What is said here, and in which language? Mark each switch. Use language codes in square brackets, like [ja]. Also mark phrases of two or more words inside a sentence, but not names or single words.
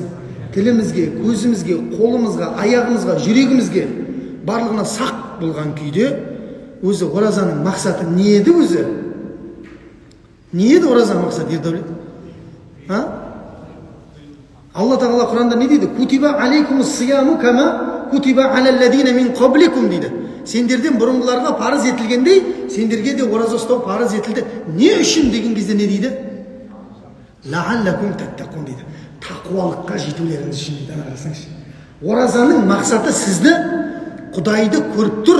[kk] Тілімізге, көзімізге, қолымызға, аяғымызға, жүрегімізге барлығына сақ болған күйде өзі оразаның мақсаты не еді өзі? Не еді оразаның мақсаты, Ердәулет? Алла Тағала Құранда не дейді? [ar] كتب عليكم الصيام كما كتب على الذين من قبلكم дейді. [kk] Сендерден бұрынғыларға парыз етілгендей, сендерге де ораза ұстау парыз етілді. Не үшін деген кезде не дейді? [ar] لعلكم تتقون [kk] дейді. Тақуалыққа жетулеріңіз үшін дейді. Қарасаңызшы. Оразаның мақсаты сізді Құдайды көріп тұр.